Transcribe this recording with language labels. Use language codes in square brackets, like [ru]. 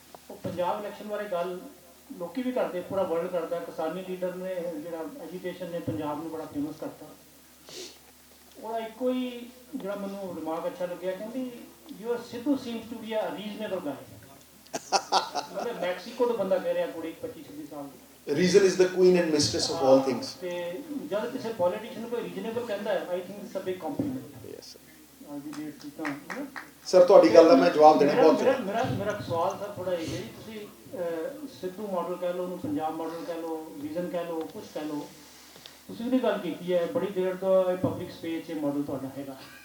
[pa] ਉਹ ਪੰਜਾਬ ਇਲੈਕਸ਼ਨ ਬਾਰੇ ਗੱਲ ਲੋਕੀ ਵੀ ਕਰਦੇ, ਪੂਰਾ ਵਰਲਡ ਕਰਦਾ। ਕਿਸਾਨੀ ਲੀਡਰ ਨੇ ਜਿਹੜਾ ਐਜੀਟੇਸ਼ਨ ਨੇ ਪੰਜਾਬ ਨੂੰ ਬੜਾ ਫੇਮਸ ਕਰਤਾ। ਉਹਦਾ ਇੱਕੋ ਹੀ ਜਿਹੜਾ ਮੈਨੂੰ ਦਿਮਾਗ ਅੱਛਾ ਲੱਗਿਆ, ਕਹਿੰਦੀ [en] Your Sidhu seems to be a reasonable guy. [pa] ਮਤਲਬ ਮੈਕਸੀਕੋ ਤੋਂ ਬੰਦਾ ਕਹਿ ਰਿਹਾ, ਕੁੜੀ 25-26 ਸਾਲ ਦੀ। [en] Reason is the queen and mistress of all things. [pa] ਤੇ ਜਦ ਕਿਸੇ ਪੋਲੀਟੀਸ਼ੀਅਨ ਨੂੰ ਕੋਈ ਰੀਜ਼ਨੇਬਲ ਕਹਿੰਦਾ ਹੈ, [en] I think it's a big compliment. Yes sir. [pa] ਅੱਜ ਦੀ ਡੇਟ ਕੀਤਾ ਸਰ, ਤੁਹਾਡੀ ਗੱਲ ਦਾ ਮੈਂ ਜਵਾਬ ਦੇਣਾ ਬਹੁਤ ਮੇਰਾ ਸਵਾਲ ਸਰ ਥੋੜਾ ਇਹ ਹੈ ਜੀ, ਤੁਸੀਂ ਸਿੱਧੂ ਮਾਡਲ ਕਹਿ ਲਓ, ਉਹਨੂੰ ਪੰਜਾਬ ਮਾਡਲ ਕਹਿ ਲਓ, ਵਿਜ਼ਨ ਕਹਿ ਲਓ, ਕੁਛ ਕਹਿ ਲਓ, ਤੁਸੀਂ ਉਹਦੀ ਗੱਲ ਕੀਤੀ ਹੈ ਬੜੀ ਦੇਰ ਤੋਂ ਇਹ ਪਬਲਿਕ ਸਪੇਸ 'ਚ ਮਾਡਲ ਤੁਹਾਡਾ ਹੈਗਾ।